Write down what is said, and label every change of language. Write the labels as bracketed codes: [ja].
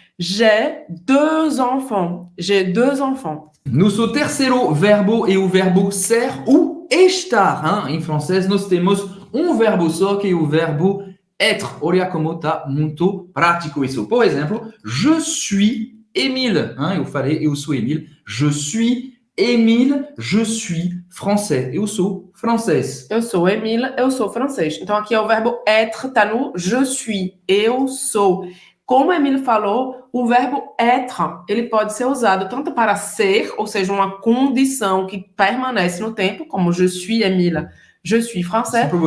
[fr] J'ai deux enfants. J'ai deux enfants. [pt] Nosso terceiro verbo é o verbo ser ou estar. Em francês, nós temos um verbo só, que é o verbo être. Olha como está muito prático isso. Por exemplo, [fr] je suis Emile. [pt] Eu falei, eu sou Emile. [fr] Je suis Emile, je suis français. [pt] Eu sou francês. Eu sou Emile, eu sou francês. Então, aqui é o verbo être, tá no je suis, eu sou. Como a Emile falou, o verbo être, ele pode ser usado tanto para ser, ou seja, uma condição que permanece no tempo, como [fr] je suis Emile, je suis français.